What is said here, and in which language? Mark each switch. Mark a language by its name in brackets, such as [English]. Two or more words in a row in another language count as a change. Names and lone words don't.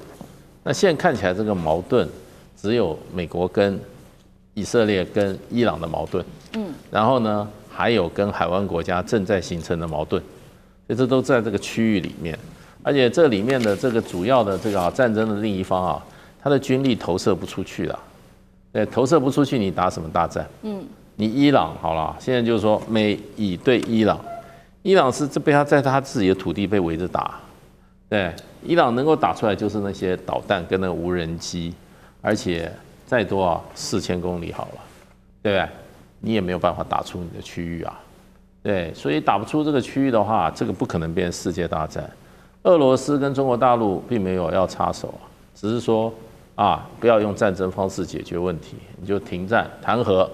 [Chinese] 那現在看起來這個矛盾只有美國跟以色列跟伊朗的矛盾，然後呢還有跟海灣國家正在形成的矛盾，所以這都在這個區域裡面。而且這裡面的這個主要的這個戰爭的另一方啊，他的軍力投射不出去了，對，投射不出去，你打什麼大戰？你伊朗好了，現在就是說美以對伊朗，伊朗是被他在他自己的土地被圍着打，對，伊朗能夠打出來就是那些導彈跟那個無人機，而且再多啊4000公里好了，對不對？你也沒有辦法打出你的區域啊，對，所以打不出這個區域的話，這個不可能變成世界大戰。俄羅斯跟中國大陸並沒有要插手啊，只是說不要用戰爭方式解決問題，你就停戰談和。